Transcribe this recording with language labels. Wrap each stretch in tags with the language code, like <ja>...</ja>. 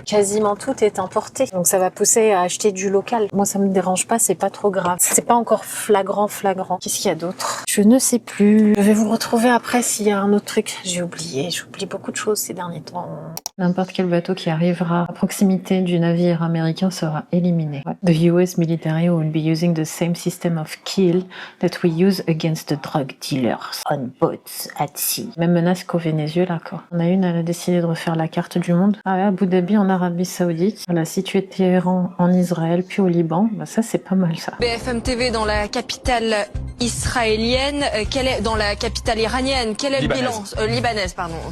<fr>Quasiment tout est importé. Donc ça va pousser à acheter du local. Moi ça me dérange pas, c'est pas trop grave. C'est pas encore flagrant. Qu'est-ce qu'il y a d'autre? Je ne sais plus. Je vais vous retrouver après s'il y a un autre truc. J'oublie beaucoup de choses ces derniers temps. N'importe quel bateau qui arrivera à proximité du navire américain sera éliminé.</fr> <en>The US military will be using the same system of kill that we use against the drug dealers on boats at sea.</en> <fr>Même menace qu'au Venezuela, quoi. On a une, elle a décidé de refaire la carte du monde. Abu Dhabi en Arabie Saoudite. Elle a situé Téhéran en Israël, puis au Liban. Ça, c'est pas mal, ça. BFM TV dans la capitale israélienne, dans la capitale iranienne, quel est le bilan libanaise, pardon.</fr>